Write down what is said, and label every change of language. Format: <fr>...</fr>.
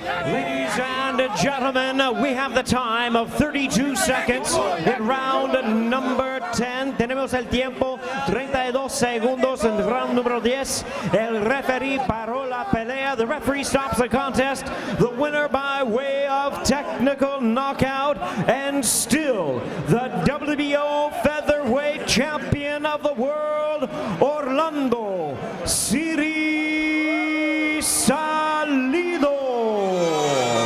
<en>Ladies and gentlemen, we have the time of 32 seconds in round number 10.</en> <es>Tenemos el tiempo, 32 segundos en round número 10. El referee paró la pelea.</es> <en>The referee stops the contest. The winner by way of technical knockout, and still the WBO featherweight champion of the world, Orlando Salido.</en>